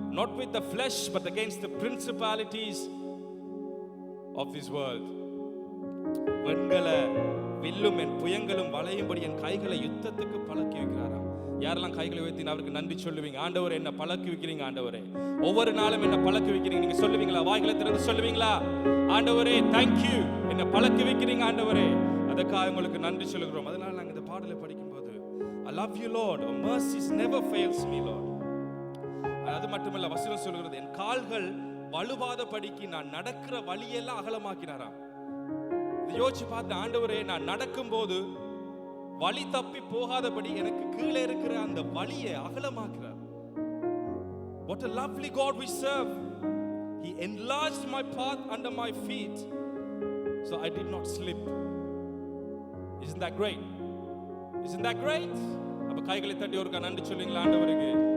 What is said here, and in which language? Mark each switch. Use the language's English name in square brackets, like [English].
[English] Not with the flesh but against the principalities of this world. [Tamil] வெண்கல வில்லும் என் புயங்களும் வளையும்படி என் கைகளை யுத்தத்துக்கு பழக்கி வைக்கிறாராம். யாரெல்லாம் கைகளை உயர்த்தி அவருக்கு நன்றி சொல்லுவீங்க? ஆண்டவரே, என்ன பழக்கி வைக்கிறீங்க ஆண்டவரே, ஒவ்வொரு நாளும் என்ன பழக்கி வைக்கிறீங்க. நீங்க சொல்லுவீங்களா? வாய்களை திறந்து சொல்லுவீங்களா? ஆண்டவரே thank you, என்ன பழக்கி வைக்கிறீங்க ஆண்டவரே, அதற்காக உங்களுக்கு நன்றி சொல்லுகிறோம். அதனால நாங்கள் இந்த பாடலை படிக்கும்போது [English] I love you Lord, your mercies never fails me Lord. [Tamil] அது மட்டுமல்ல, வசனம் சொல்கிறது, என் கால்கள் வலுவாத படிக்கு நான் நடக்கிற வழியெல்லாம் அகலமாக்கினாராம். யோசிச்சு பார்த்து, ஆண்டவரே, நான் நடக்கும் போது வழி தப்பி போகாதபடி எனக்கு கீழே இருக்கிற அந்த வழியை அகலமாக்குறார். [English] What a lovely God we serve. He enlarged my path under my feet, so I did not slip. Isn't that great? Isn't that great? [Tamil] அப்ப கைகளை தட்டி ஒருக்கா நன்றி சொல்லுங்களா ஆண்டவருக்கு.